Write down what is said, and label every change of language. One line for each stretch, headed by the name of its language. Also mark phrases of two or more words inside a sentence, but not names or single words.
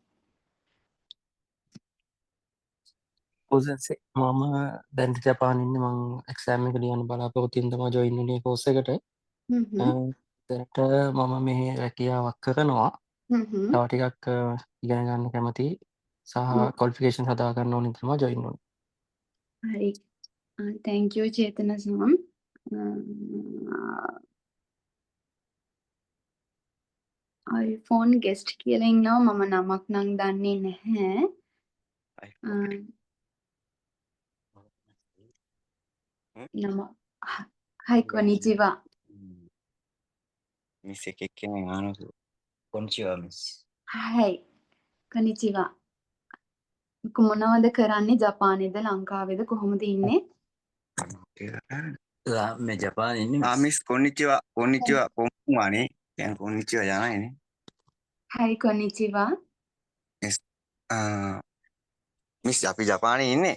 Sinhala: ඔසන්සේ මම දැන් ජපාන ඉන්නේ. මං එක්සෑම් එක ලියන්න බලාපොරොත්තු වෙන තමයි ජොයින් වුණේ කෝස් එකට. දැනට මම මෙහි රැකියාවක් කරනවා. තව ටිකක් ඉගෙන ගන්න කැමතියි සහ ක්වොලිෆිකේෂන් හදා ගන්න ඕනේ තමයි ජොයින් වුණේ. හරි.
English: thank you
Sinhala: චේතනසන්. iPhone guest කියලා ඉන්නවා. මම නමක් නම් දන්නේ නැහැ. නම Hi konnichiwa.
Japanese: Miss Ekekene Anasu. Konnichiwa, Miss. Hi konnichiwa.
Sinhala: මොනවද කරන්නේ? ජපානේද ලංකාවේද කොහොමද ඉන්නේ? මේ ජපාන ඉන්නේ. Miss konnichiwa.
Japanese: Konnichiwa.
Sinhala: කොහොමද? දැන් konnichiwa යනයිනේ. Hi konnichiwa. Miss Miss අපි ජපානයේ ඉන්නේ.